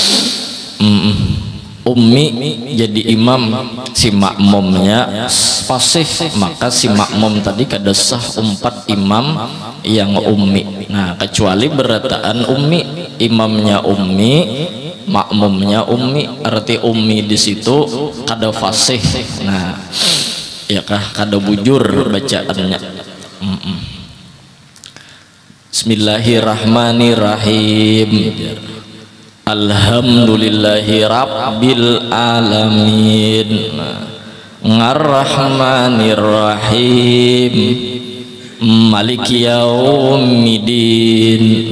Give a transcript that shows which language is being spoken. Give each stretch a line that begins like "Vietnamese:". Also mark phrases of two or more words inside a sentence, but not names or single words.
Banjar: Ummi jadi imam, si makmumnya pasih, maka si makmum tadi kada sah umpat imam yang ummi. Nah, kecuali berataan ummi, imamnya ummi, makmumnya ummi, arti ummi di situ kada fasih. Nah, ya kah kada bujur bacaannya.
Arabic: Bismillahirrahmanirrahim. الحمد لله رب العالمين، الرحمن الرحيم، مالك يوم الدين.